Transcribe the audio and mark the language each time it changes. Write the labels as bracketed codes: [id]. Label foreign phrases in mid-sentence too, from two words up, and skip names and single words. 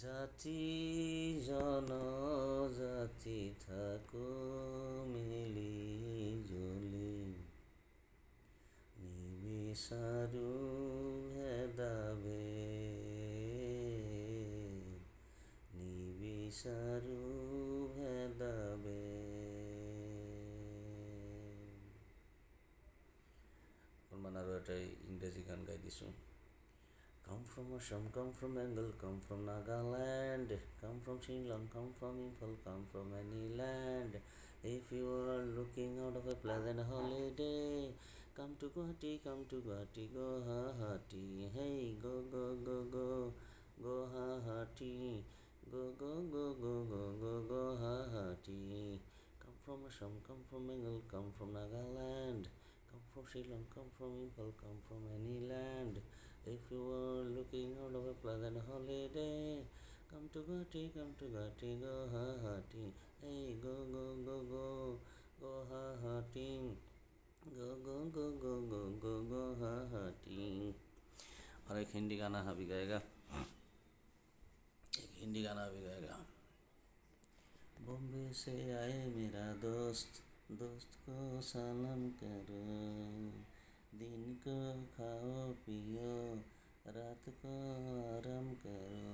[as] জাতি জনজাতি থাকো মিলি জুলি, নিবিচাৰো ভেদাভেদ, নিবিচাৰো ভেদাভেদ। অকণমান আৰু এটা ইংৰাজী গান গাই দিছোঁ। [en] Come from Assam, come from Bengal, come from Nagaland, come from Shillong, come from Imphal, come from any land. If you are looking out of a pleasant holiday, come to Guwahati, come to Guwahati, Guwahati. Hey, go, go, go, go, Guwahati. Go, go, go, go, go, go, Guwahati. Come from Assam, come from Bengal, come from Nagaland, come from Shillong, come from Imphal, come from any land. If you are looking out of a pleasant holiday, come to Guwahati, come to Guwahati, Guwahati. Hey, go, go, go, go, Guwahati. Go, go, go, go, go, go, Guwahati. [hi] और एक हिंदी गाना अभी गाएगा, एक हिंदी गाना अभी गाएगा। बॉम्बे से आए मेरा दोस्त, दोस्त को सलाम करो, दिन को खाओ पियो, रात को आराम करो।